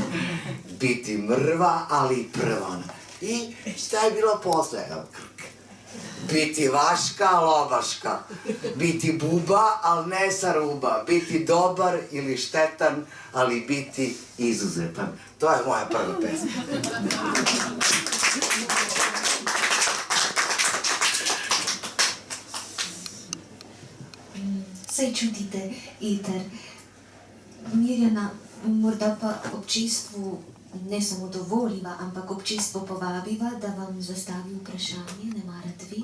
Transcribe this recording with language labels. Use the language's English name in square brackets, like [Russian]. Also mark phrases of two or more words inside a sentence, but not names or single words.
[Serbian] Biti mrva, ali prva ona. I šta je bilo posle? Evo, krk. Biti vaška, lovaška. Biti buba, ali ne sa ruba. Biti dobar ili štetan, ali biti izuzetan. To je moja prva pesma. [Slovenian] Saj čutite, Iter. Mirjana, morda pa občinstvu ne samo dovoliva, ampak občinstvo povabiva, da vam zastavi vprašanje, ne marate vi?